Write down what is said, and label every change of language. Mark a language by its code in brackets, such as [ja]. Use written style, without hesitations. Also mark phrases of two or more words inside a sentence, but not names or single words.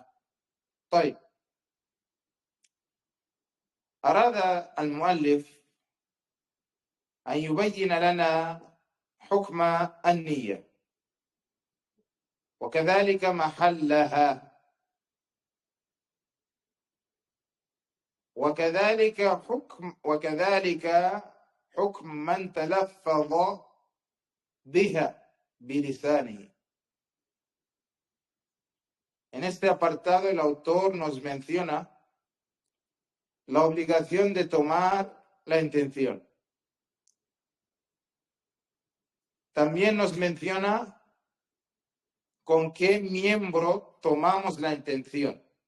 [ar] طيب, أراد المؤلف أن يبين لنا حكم النية وكذلك محلها, وكذلك حكم من تلفظ بها بلسانه. [es] En este apartado el autor nos menciona la obligación de tomar la intención. También nos menciona con qué miembro tomamos la intención.